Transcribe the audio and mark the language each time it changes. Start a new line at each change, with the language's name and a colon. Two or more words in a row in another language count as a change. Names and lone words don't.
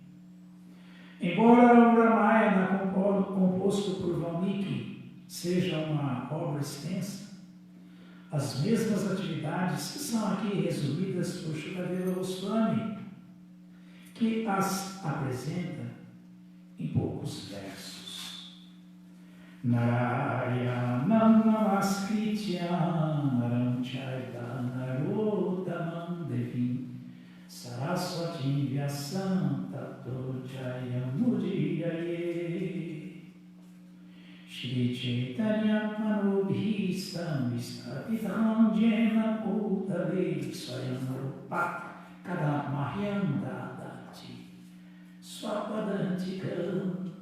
Portuguese: Embora o Ramayana composto por Valmiki seja uma obra extensa, as mesmas atividades são aqui resumidas por Shukadeva Goswami, que as apresenta em poucos versos.
Sanskrit: नारायणं नमस्कृत्य नरं चैव नरोत्तमम् देवीं सरस्वतीं व्यासं ततो जयमुदीरयेत्. श्री चैतन्य मनोऽभीष्टं स्थापितं येन भूतले स्वयं रूपः कदा मह्यं ददाति स्वपदान्तिकम्.